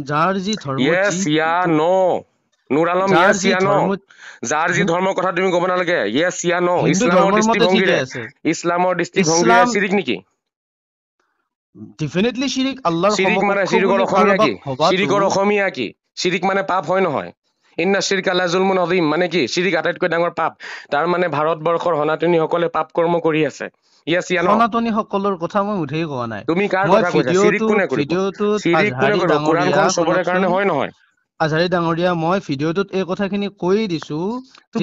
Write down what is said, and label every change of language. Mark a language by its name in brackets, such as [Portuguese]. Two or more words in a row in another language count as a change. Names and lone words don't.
[English] yes ya no? নুৰ আলম, [Assamese] যাৰ য়েছ যি [English] ya no? [Assamese] ধৰ্মত যাৰ যি ধৰ্মৰ কথা তুমি ক'ব নালাগে। [English] yes ya no? [Assamese] হিন্দু ইছলামৰ ধৰ্মৰ মতে ঠিকে দৃষ্টিভংগীৰে, আছে। ইছলামৰ দৃষ্টিভংগীৰে ইছলাম চিৰিক নেকি? ডেফিনেটলি শিৰিক আল্লাহৰ শিৰিক মানে সমকক্ষ শিৰিকৰ বুলি অসমীয়া কাৰোবাক কি? ভবাটো শিৰিকৰ অসমীয়া কি? শিৰিক মানে পাপ হয় নহয়? [Arabic] إن الشرك لظلم عظيم মানে কি? [Assamese] শিৰিক আটাইতকৈ ডাঙৰ পাপ। তাৰ মানে ভাৰতবৰ্ষৰ সনাতনীসকলে পাপ কৰ্ম কৰি আছে। [English] yes ya no? [Assamese] সনাতনীসকলৰ কথা মই মুঠেই কোৱা নাই। তুমি কাৰ মই কথা কৈছা? শিৰিক কোনে কৰিব? ভিডিঅ'টোত শিৰিক কোনে আজহাৰী কৰিব? ডাঙৰীয়া, কোৰাণখন চবৰে শুনকচোন কাৰণে হয় নহয়? আজহাৰী ডাঙৰীয়া, মই ভিডিঅ'টোত এই কথাখিনি কৈ দিছো যে